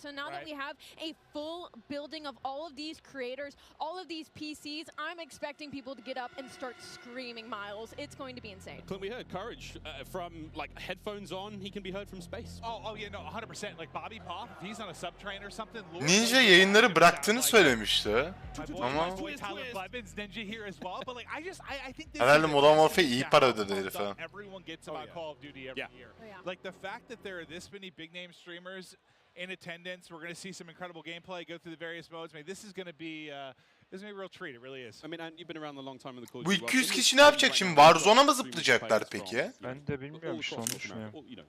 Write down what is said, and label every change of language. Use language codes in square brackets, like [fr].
[en] So now that we have a full building of all of these creators, all of these PCs, I'm expecting people to get up and start screaming, Miles. It's going to be insane. Clint, we heard Courage from like headphones on. He can be heard from space. Oh yeah, no, 100%. Like Bobby Pop, if he's on a subtrain or something. [tr] Ninja yayınları bıraktığını söylemişti. Ama [en] Ninja here as well, but like I think this [tr] herhalde Modern Warfare iyi para ödedi herife. [en] Everyone gets about Call of Duty every year. Like the fact that there are this many big name streamers in attendance, we're going to see some incredible gameplay, go through the various modes. I mean, this is going to be a real treat. It really is. I mean, and you've been around a long time in the Call of [tr] Bu [en] Duty. [tr] 200 kişi ne yapacak şimdi? Warzone'a mı zıplayacaklar peki? Ben de bilmiyorum şu an düşünüyorum.